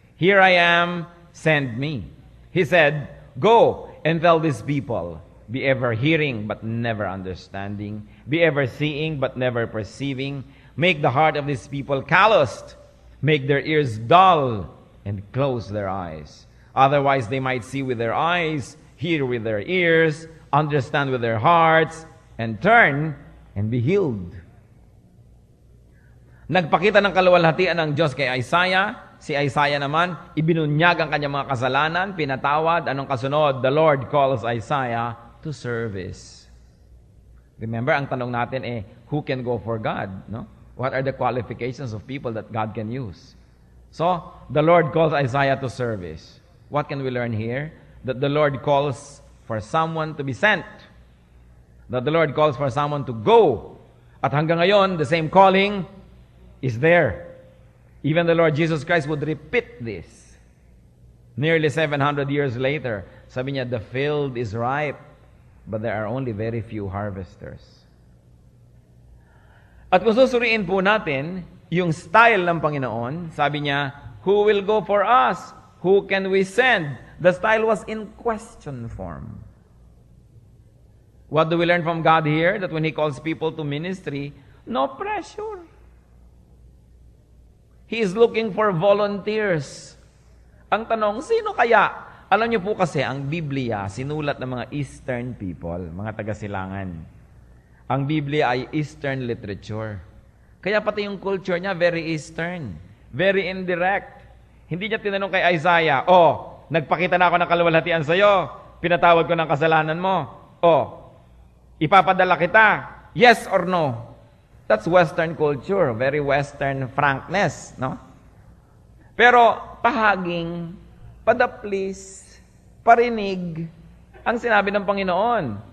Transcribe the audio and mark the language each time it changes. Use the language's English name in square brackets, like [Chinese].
[English] Here I am, send me. He said, Go and tell these people, be ever hearing but never understanding, be ever seeing but never perceiving. Make the heart of these people calloused, make their ears dull, and close their eyes. Otherwise they might see with their eyes, hear with their ears, understand with their hearts, and turn and be healed. [Filipino] Nagpakita ng kaluwalhatian ng Diyos kay Isaiah. Si Isaiah naman, ibinunyag ang kanyang mga kasalanan, pinatawad. Anong kasunod? [English] The Lord calls Isaiah to service. Remember, [Filipino] ang tanong natin [English] who can go for God? No? What are the qualifications of people that God can use? So, the Lord calls Isaiah to service. What can we learn here? That the Lord calls for someone to be sent. That the Lord calls for someone to go. [Filipino] At hanggang ngayon, [English] the same calling is there. Even the Lord Jesus Christ would repeat this. Nearly 700 years later, [Filipino] sabi niya, [English] the field is ripe, but there are only very few harvesters. [Filipino] At kung susuriin po natin, yung style ng Panginoon, sabi niya, [English] who will go for us? Who can we send? The style was in question form. What do we learn from God here? That when He calls people to ministry, no pressure. He is looking for volunteers. [Filipino] Ang tanong, sino kaya? Alam niyo po kasi, ang Biblia, sinulat ng mga Eastern people, mga taga-silangan. Ang Biblia ay Eastern literature. Kaya pati yung culture niya, [English] very Eastern. Very indirect. [Filipino] Hindi niya tinanong kay Isaiah, nagpakita na ako ng kaluwalhatian sa'yo, pinatawad ko ng kasalanan mo. Ipapadala kita. [English] Yes or no? That's Western culture. Very Western frankness, no? [Filipino] Pero pahaging, padaplis, parinig, ang sinabi ng Panginoon.